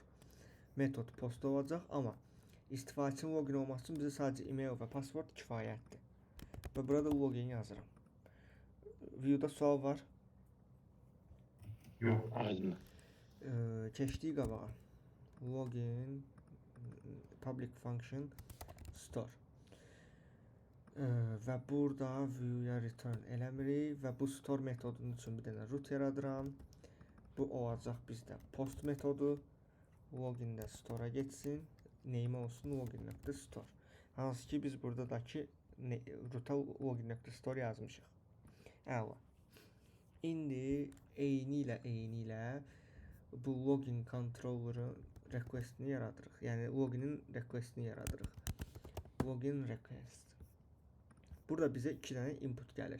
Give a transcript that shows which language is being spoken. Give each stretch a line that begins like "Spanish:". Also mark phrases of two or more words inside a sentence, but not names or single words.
Azerbaijani: Metod post olacaq, amma istifadəçinin login olması üçün bizə sadəcə e-mail və password kifayətdir. Və burada login yazıram. View'da sual var. Yox. Aydın. Keçdik qabağa.
English: Login public function store.
Azerbaijani: Və burada view-ya return eləmirik və bu store metodunun üçün bir dənə root yaradıram. Bu olacaq bizdə post metodu. Login-də store-a getsin. Neyim olsun login.store. Hansı ki biz buradakı root-a login.store yazmışıq. Əla. İndi eyni ilə bu
English: login controller'ın
Azerbaijani: requestini yaradırıq. Yəni loginin requestini yaradırıq.
English: Login request.
Azerbaijani: Burada bizə 2 dənə input gəlir.